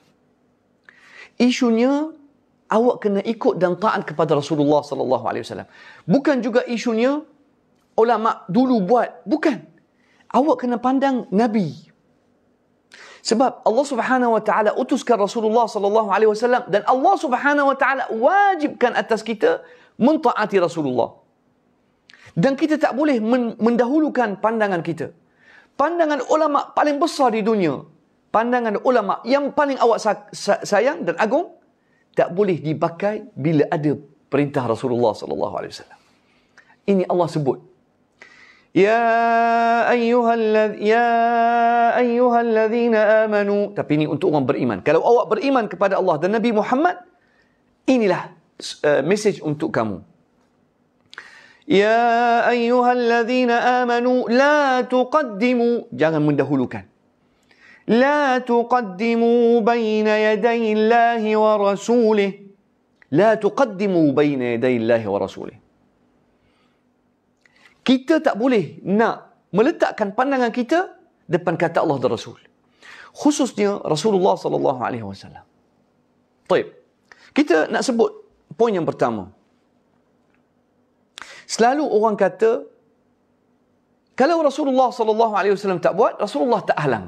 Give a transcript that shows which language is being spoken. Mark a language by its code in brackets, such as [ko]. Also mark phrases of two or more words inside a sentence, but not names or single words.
[ms] Isunya awak kena ikut dan taat kepada Rasulullah [ar] صلى الله عليه وسلم. [ms] Bukan juga isunya ulama dulu buat, bukan. Awak kena pandang Nabi. Sebab Allah [ar] سبحانه وتعالى [ms] utuskan Rasulullah [ar] صلى الله عليه وسلم [ms] dan Allah [ar] سبحانه وتعالى [ms] wajibkan atas kita mentaati Rasulullah. Dan kita tak boleh mendahulukan pandangan kita. Pandangan ulama paling besar di dunia, pandangan ulama yang paling awak sayang dan agung, tak boleh dipakai bila ada perintah Rasulullah [ar] صلى الله عليه وسلم. [ms] Ini Allah sebut, [ar] يا أيها الذين آمنوا. [ms] Tapi ini untuk orang beriman. Kalau awak beriman kepada Allah dan Nabi Muhammad, inilah message untuk kamu. [ar] يا أيها الذين آمنوا لا تقدموا, [ms] jangan mendahulukan. [ar] لا تقدموا بين يدي الله ورسوله. لا تقدموا بين يدي الله ورسوله. [ms] Kita tak boleh nak meletakkan pandangan kita depan kata Allah dan Rasul. Khususnya Rasulullah [ar] صلى الله عليه وسلم. [ms] Baik. Kita nak sebut poin yang pertama. Selalu orang kata kalau Rasulullah [ar] صلى الله عليه وسلم [ms] tak buat, Rasulullah tak halang.